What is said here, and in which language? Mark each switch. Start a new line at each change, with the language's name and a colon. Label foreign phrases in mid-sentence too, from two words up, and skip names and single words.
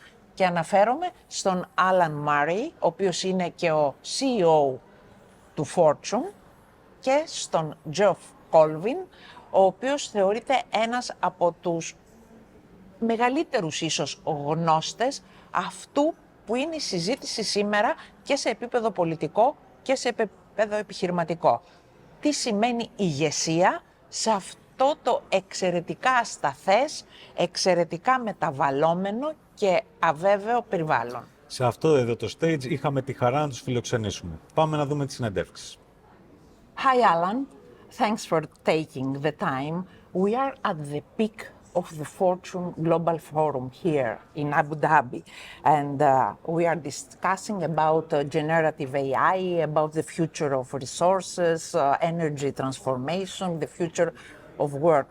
Greek: Και αναφέρομαι στον Alan Murray, ο οποίος είναι και ο CEO του Fortune, και στον Geoff Colvin, ο οποίος θεωρείται ένας από τους μεγαλύτερους ίσως γνώστες αυτού που είναι η συζήτηση σήμερα και σε επίπεδο πολιτικό και σε επίπεδο επιχειρηματικό. Τι σημαίνει ηγεσία σε αυτό το εξαιρετικά ασταθές, εξαιρετικά μεταβαλλόμενο και αβέβαιο περιβάλλον. Σε αυτό εδώ το stage είχαμε τη χαρά να τους φιλοξενήσουμε. Πάμε να δούμε τις συνεντεύξεις.
English: Hi Alan, thanks for taking the time. We are at the peak of the Fortune Global Forum here in Abu Dhabi, and we are discussing about generative AI, about the future of resources, energy transformation, the future of work.